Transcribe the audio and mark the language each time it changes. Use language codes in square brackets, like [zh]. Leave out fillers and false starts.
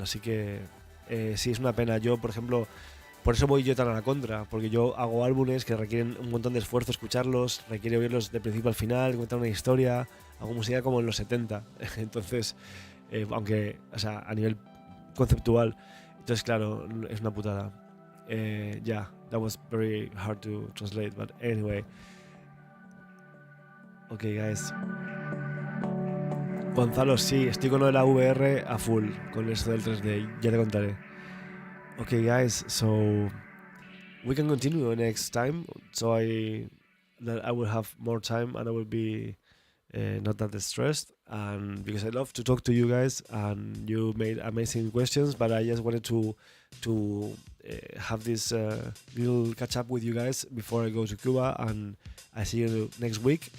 [es] Así que sí, es una pena. Yo, por ejemplo, por eso voy yo tan a la contra, porque yo hago álbumes que requieren un montón de esfuerzo escucharlos, requiere oírlos de principio al final, contar una historia. Hago música como en los 70, entonces, aunque, o sea, a nivel conceptual, entonces claro, es una putada. [en] Yeah, that was very hard to translate, but anyway. Okay, guys. [es] Gonzalo, sí, estoy con lo de la VR a full, con eso del 3D, ya te contaré. [en] Okay, guys, so we can continue next time. So I will have more time, and I will be not that stressed. And because I love to talk to you guys, and you made amazing questions, but I just wanted to have this little catch up with you guys before I go to Cuba, and I see you next week.